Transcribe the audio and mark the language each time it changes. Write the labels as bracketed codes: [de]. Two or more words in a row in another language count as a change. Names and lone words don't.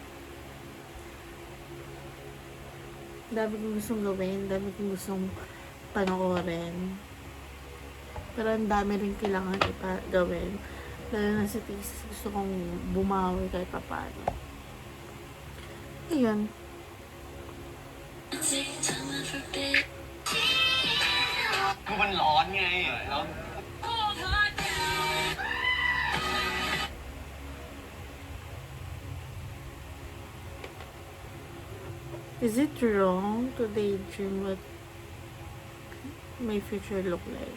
[tl] Ang dami kong gustong gawin. Ang dami kong gustong panoorin. Pero ang dami rin kailangan gawin. Lalo na sa thesis, gusto kong bumawi kahit papaano. Ayun. [th] มันร้อนไงแล้ว [en] Is it wrong to daydream what my future look like?